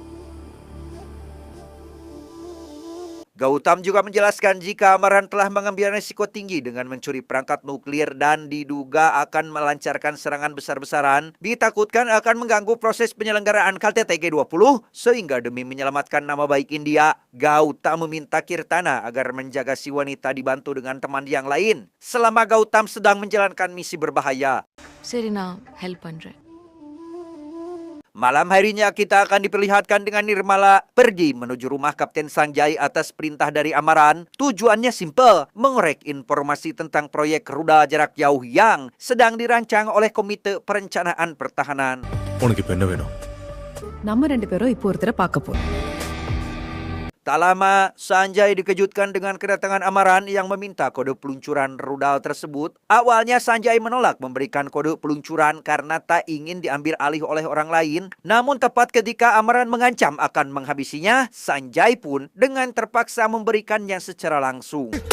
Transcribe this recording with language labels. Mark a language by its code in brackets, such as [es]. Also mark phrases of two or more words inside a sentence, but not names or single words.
[id] Gautam juga menjelaskan jika Amran telah mengambil risiko tinggi dengan mencuri perangkat nuklir dan diduga akan melancarkan serangan besar-besaran, ditakutkan akan mengganggu proses penyelenggaraan KTT G20, sehingga demi menyelamatkan nama baik India, Gautam meminta Kirtana agar menjaga si wanita dibantu dengan teman yang lain selama Gautam sedang menjalankan misi berbahaya. [ta] சரி நான் ஹெல்ப் பண்ணுறேன். [id] Malam harinya kita akan diperlihatkan dengan Nirmala pergi menuju rumah Kapten Sanjay atas perintah dari Amran. Tujuannya simpel, mengorek informasi tentang proyek rudal jarak jauh yang sedang dirancang oleh Komite Perencanaan Pertahanan. [ta] உனக்கு இப்போ என்ன வேணும்? நம்ம ரெண்டு பேரும் இப்போ ஒருத்தரை பார்க்க போறோம். [id] Tak lama, Sanjay dikejutkan dengan kedatangan Amran yang meminta kode peluncuran rudal tersebut. Awalnya Sanjay menolak memberikan kode peluncuran karena tak ingin diambil alih oleh orang lain. Namun tepat ketika Amran mengancam akan menghabisinya, Sanjay pun dengan terpaksa memberikannya secara langsung.